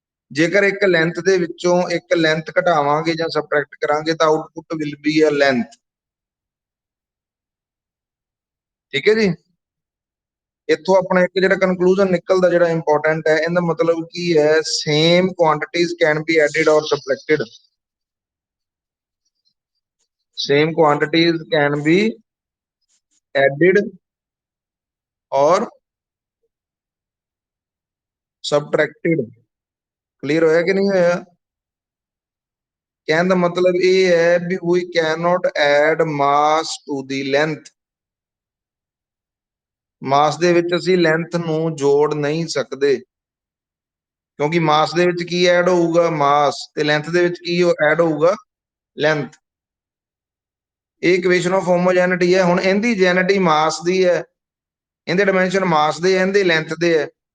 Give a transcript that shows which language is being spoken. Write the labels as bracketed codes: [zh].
[pa] ਜੇਕਰ ਇੱਕ ਲੈਂਥ ਦੇ ਵਿੱਚੋਂ ਇੱਕ ਲੈਂਥ ਘਟਾਵਾਂਗੇ ਜਾਂ ਸਬਟ੍ਰੈਕਟ ਕਰਾਂਗੇ ਤਾਂ [en] Output will be a length. [pa] ਠੀਕ ਹੈ ਜੀ, ਇੱਥੋਂ ਆਪਣਾ ਇੱਕ ਜਿਹੜਾ ਕਨਕਲੂਜਨ ਨਿਕਲਦਾ ਜਿਹੜਾ ਇੰਪੋਰਟੈਂਟ ਹੈ, ਇਹਦਾ ਮਤਲਬ ਕੀ ਹੈ, [en] Same quantities can be added or subtracted. same quantities can be added or subtracted। [pa] clear ਹੋਇਆ ਕਿ ਨਹੀਂ ਹੋਇਆ? ਕਹਿਣ ਦਾ ਮਤਲਬ ਇਹ ਹੈ ਵੀ [en] we cannot add mass to the length। [pa] ਮਾਸ ਦੇ ਵਿੱਚ ਅਸੀਂ ਲੈਂਥ ਨੂੰ ਜੋੜ ਨਹੀਂ ਸਕਦੇ, ਕਿਉਂਕਿ ਮਾਸ ਦੇ ਵਿੱਚ ਕੀ ਐਡ ਹੋਊਗਾ, ਮਾਸ, ਤੇ ਲੈਂਥ ਦੇ ਵਿੱਚ ਕੀ ਐਡ ਹੋਊਗਾ, ਲੈਂਥ। ਇਹ ਇਕੁਏਸ਼ਨ ਆਫ ਹੋਮੋਜੈਨਿਟੀ ਹੈ। ਹੁਣ ਇਹਦੀ ਜੈਨਿਟੀ ਮਾਸ ਦੀ ਹੈ, ਇਹਦੇ ਡਾਈਮੈਂਸ਼ਨ ਮਾਸ ਦੇ, ਇਹਦੇ ਲੈਂਥ ਦੇ ਹੈ।